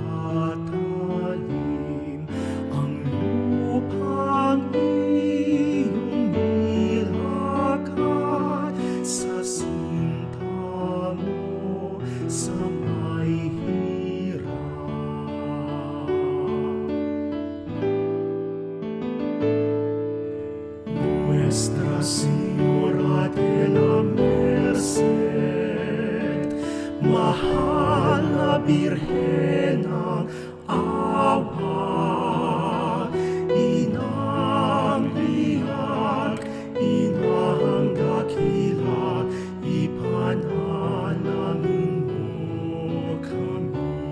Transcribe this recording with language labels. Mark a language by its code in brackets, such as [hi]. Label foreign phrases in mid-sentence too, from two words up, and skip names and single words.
[tl] patalim ang lupang iyong nilakad sa sinta mo sa may hirap. [es] Nuestra Señora de la Merced, [tl] mahal na Birhen ng awa, inang biyak, inang dakila, ipanalangin mo kami.